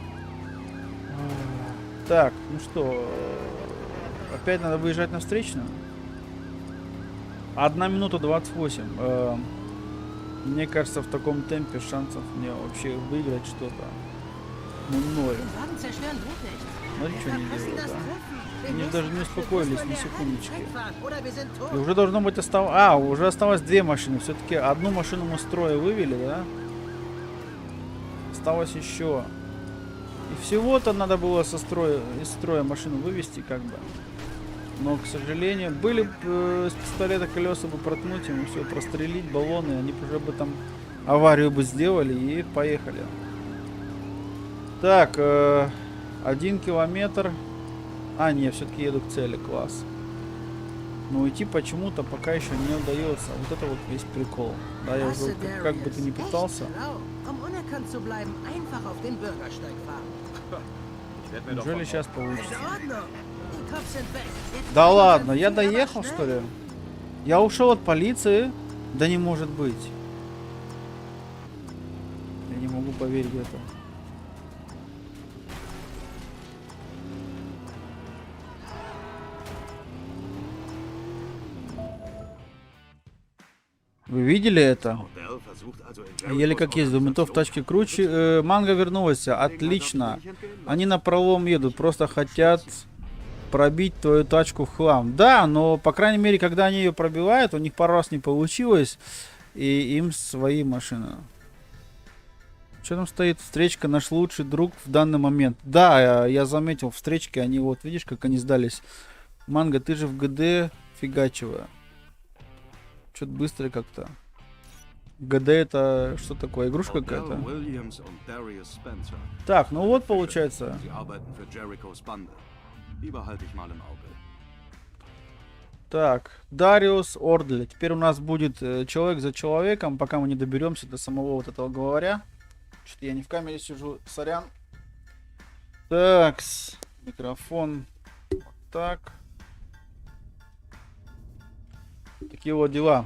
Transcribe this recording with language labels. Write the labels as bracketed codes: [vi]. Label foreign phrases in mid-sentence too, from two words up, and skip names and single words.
[ru] Так, ну что, опять надо выезжать на встречную? 1 минута 28. Мне кажется, в таком темпе шансов мне вообще выиграть что-то. Ну, ноль. [de] Den Wagen zerstören bringt nichts. [ru] Смотри, что они [de] Verpassen [ru] делают, [de] das [ru] да. [de] Treffen. [ru] Они [de] Wir [ru] даже не [de] müssen [ru] успокоились [de] bewusst [ru] ни [de] an der [ru] секундочки. [de] Zeit fahren, oder wir sind tot. [ru] И уже должно быть осталось... уже осталось 2 машины. Все-таки одну машину мы с строя вывели, да? Осталось еще. И всего-то надо было из строя машину вывести, как бы. Но, к сожалению, были бы с пистолета колеса бы проткнуть ему, все, прострелить баллоны, они бы уже бы там аварию бы сделали и поехали. Так, 1 километр. А, не, все-таки еду к цели, класс. Но уйти почему-то пока еще не удается. Вот это вот весь прикол. Да, я уже, [de] Klasse, [ru] как бы ты ни [de] Darius. [ru] пытался. [de] Echt schlau. Um unerkannt zu bleiben, einfach auf den Bürgersteig fahren. Ich werd mir doch [ru] Неужели [de] von [ru] сейчас [de] Ist [ru] получится? [de] in Ordnung. Die Cops sind weg. Jetzt [ru] Да [de] fahren wir [ru] ладно, [de] ganz [ru] я [de] viel, aber [ru] доехал, [de] schnell. [ru] что ли? Я ушел от полиции? Да не может быть. Я не могу поверить в это. Вы видели это? [de] Odell versucht also in [ru] Еле как ездил, у ментов тачки круче. Манго вернулся, отлично. Они на пролом едут, просто хотят пробить твою тачку в хлам. Да, но, по крайней мере, когда они ее пробивают, у них пару раз не получилось, и им свои машины. Что там стоит? Встречка, наш лучший друг в данный момент. Да, я заметил, встречки, они вот, видишь, как они сдались. Манго, ты же в ГД фигачивая. Что-то быстро как-то. ГД это что такое? Игрушка [de] Odell [ru] какая-то? [de] Williams und Darius Spencer. [ru] Так, ну вот получается. [de] Sie arbeiten für Jerichos Bande. Die behalte ich mal im Auge. [ru] Так, Дариус Ордли. Теперь у нас будет человек за человеком, пока мы не доберемся до самого вот этого главаря. Что-то я не в камере сижу, сорян. Так, микрофон. Вот так. Такие вот дела.